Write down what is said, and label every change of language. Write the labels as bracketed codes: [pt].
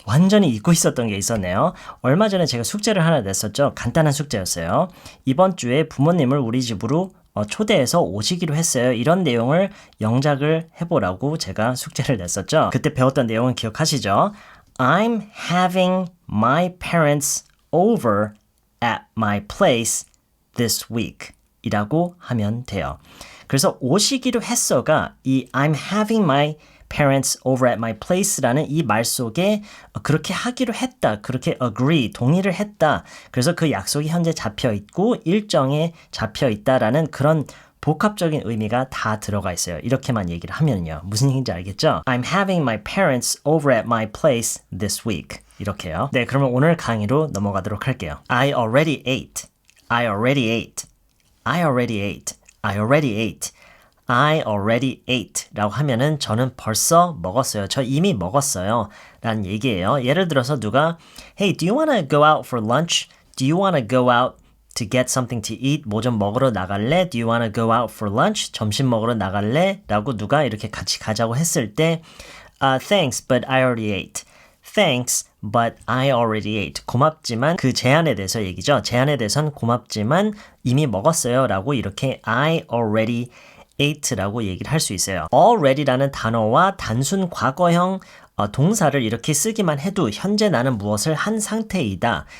[ko] 완전히 잊고 있었던 게 있었네요. 얼마 전에 제가 숙제를 하나 냈었죠. 간단한 숙제였어요. 이번 주에 부모님을 우리 집으로 초대해서 오시기로 했어요. 이런 내용을 영작을 해보라고 제가 숙제를 냈었죠. 그때 배웠던 내용은 기억하시죠? [en] I'm having my parents over at my place this week [ko] 이라고 하면 돼요. 그래서 오시기로 했어가 이 [en] I'm having my parents over at my place [ko] 라는 이 말 속에 그렇게 하기로 했다, 그렇게 agree, 동의를 했다. 그래서 그 약속이 현재 잡혀 있고 일정에 잡혀 있다라는 그런 복합적인 의미가 다 들어가 있어요. 이렇게만 얘기를 하면요. 무슨 얘기인지 알겠죠? [en] I'm having my parents over at my place this week. [ko] 이렇게요. 네, 그러면 오늘 강의로 넘어가도록 할게요. [en] I already ate. I already ate. I already ate. I already ate. I already ate [ko] 라고 하면은 저는 벌써 먹었어요. 저 이미 먹었어요. 라는 얘기예요. 예를 들어서 누가 [en] Hey, do you want to go out for lunch? Do you want to go out to get something to eat? [ko] 뭐 좀 먹으러 나갈래? [en] Do you want to go out for lunch? [ko] 점심 먹으러 나갈래? 라고 누가 이렇게 같이 가자고 했을 때 [en] Thanks, but I already ate. Thanks, but I already ate. [ko] 고맙지만 그 제안에 대해서 얘기죠. 제안에 대해서는 고맙지만 이미 먹었어요. 라고 이렇게 [en] I already ate [ko] 라고 얘기를 할 수 있어요. already라는 단어와 단순 과거형 동사를 이렇게 쓰기만 해도 현재 나는 무엇을 한 상태이다.